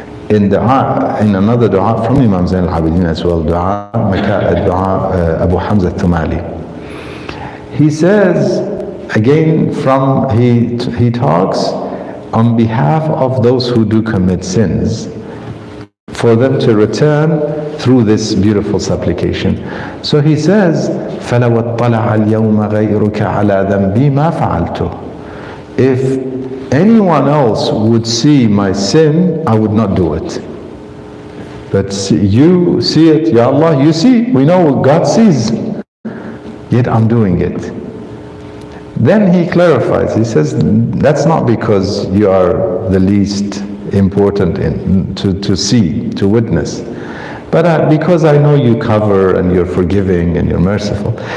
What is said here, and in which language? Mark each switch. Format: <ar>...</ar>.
<en>In another dua from Imam Zain al-Abidin as well, dua Abu Hamza al-Thumali. He says, again, he talks on behalf of those who do commit sins, for them to return through this beautiful supplication.</en> <ar>So he says, فَلَوَ اطَّلَعَ الْيَوْمَ غَيْرُكَ عَلَى ذَنْبِي مَا فَعَلْتُ.</ar> <en>If anyone else would see my sin, I would not do it. But you see it, Ya Allah, you see, we know God sees, yet I'm doing it. Then he clarifies, he says, that's not because you are the least important to see, to witness, but because I know you cover and you're forgiving and you're merciful.</en>